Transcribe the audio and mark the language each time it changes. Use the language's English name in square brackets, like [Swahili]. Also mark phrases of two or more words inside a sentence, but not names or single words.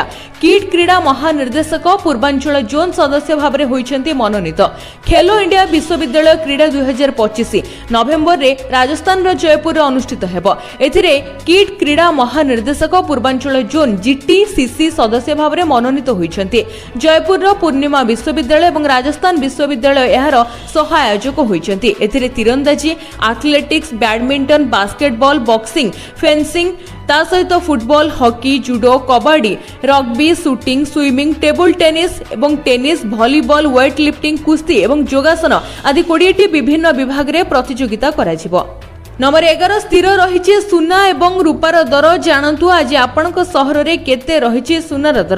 [Odia] କିଟ କ୍ରୀଡ଼ା ମହାନିର୍ଦ୍ଦେଶକ ପୂର୍ବାଞ୍ଚଳ ଜୋନ ସଦସ୍ୟ ଭାବରେ ହୋଇଛନ୍ତି ମନୋନୀତ। ଖେଲୋ ଇଣ୍ଡିଆ ବିଶ୍ୱବିଦ୍ୟାଳୟ କ୍ରୀଡ଼ା 2025 ନଭେମ୍ବର ରେ ରାଜସ୍ଥାନ ର ଜୟପୁର ରେ ଅନୁଷ୍ଠିତ ହେବ। ଏଥିରେ କିଟ କ୍ରୀଡ଼ା ମହାନିର୍ଦ୍ଦେଶକ ପୂର୍ବାଞ୍ଚଳ ଜୋନ ଜିଟିସିସି ସଦସ୍ୟ ଭାବରେ ମନୋନୀତ ହୋଇଛନ୍ତି। ଜୟପୁର ର ପୂର୍ଣ୍ଣିମା ବିଶ୍ୱବିଦ୍ୟାଳୟ ଏବଂ ରାଜସ୍ଥାନ ବିଶ୍ୱବିଦ୍ୟାଳୟ ଏହାର ସହ ଆୟୋଜକ ହୋଇଛନ୍ତି। ଏଥିରେ ତୀରନ୍ଦାଜୀ, ଆଥଲେଟିକ୍ସ, ବ୍ୟାଡମିଣ୍ଟନ, ବାସ୍କେଟବଲ, ବକ୍ସିଂ, ଫେନ୍ସିଂ ତା ସହିତ ଫୁଟବଲ, ହକି, ଜୁଡୋ, କବାଡି, ରଗବୀ, ସୁଟିଂ, ସୁଇମିଂ, ଟେବୁଲ ଟେନିସ ଏବଂ ଟେନିସ, ଭଲିବଲ, ୱେଟ ଲିଫ୍ଟିଂ, କୁସ୍ତି ଏବଂ ଯୋଗାସନ ଆଦି 20ଟି ବିଭିନ୍ନ ବିଭାଗ ରେ ପ୍ରତିଯୋଗିତା କରାଯିବ। ନମ୍ବର 11 ସ୍ଥିର ରହି ସୁନା ଏବଂ ରୂପାର ଦର ଜାଣନ୍ତୁ ଆଜି ଆପଣଙ୍କ ସହର ରେ କେତେ ରହି ସୁନାର ଦର।